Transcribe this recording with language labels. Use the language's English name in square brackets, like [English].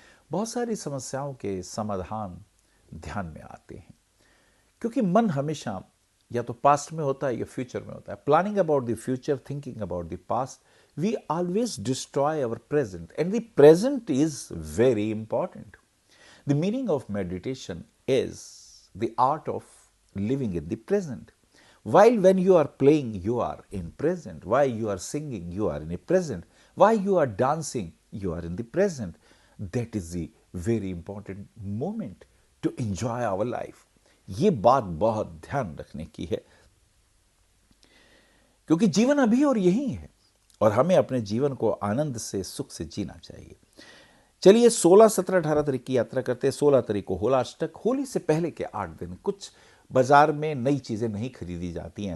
[Hindi] बहुत सारी समस्याओं के समाधान ध्यान में आते हैं, क्योंकि मन हमेशा या तो पास्ट में होता है या फ्यूचर में होता है। [English] Planning about the future, thinking about the past, we always destroy our present, and the present is very important. The meaning of meditation is the art of living in the present. While when you are playing, you are in present. While you are singing, you are in the present. While you are dancing, you are in the present. That is the very important moment to enjoy our life. [Hindi] ये बात बहुत ध्यान रखने की है, क्योंकि जीवन अभी और यही है और हमें अपने जीवन को आनंद से, सुख से जीना चाहिए। चलिए 16, 17, 18 तारीख की यात्रा करते हैं। 16 तारीख को होलाष्टक, होली से पहले के 8 दिन कुछ बाजार में नई चीज़ें नहीं खरीदी जाती हैं।